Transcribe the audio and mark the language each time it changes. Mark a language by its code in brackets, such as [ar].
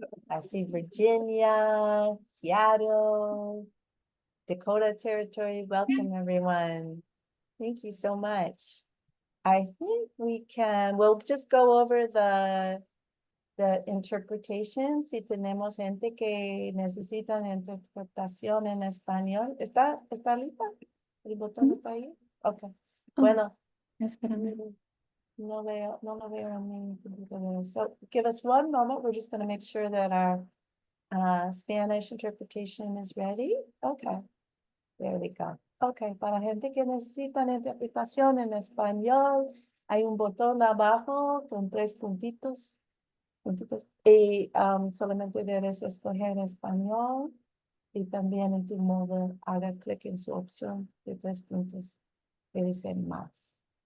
[en] I see Virginia, Seattle, Dakota Territory. Welcome, everyone. Thank you so much. I think we'll just go over the interpretation. [es] Si tenemos gente que necesitan interpretación en español. ¿Está lista? ¿El botón está ahí? Ok. Bueno. Espérame. No lo veo en mi computadora. [en] So give us one moment. We're just going to make sure that our Spanish interpretation is ready. Okay. There we go. Okay. [es] Para gente que necesitan interpretación en español, hay un botón abajo con 3 puntitos. Y solamente debes escoger español. Y también en tu móvil haga clic en su opción de 3 puntos que dice más.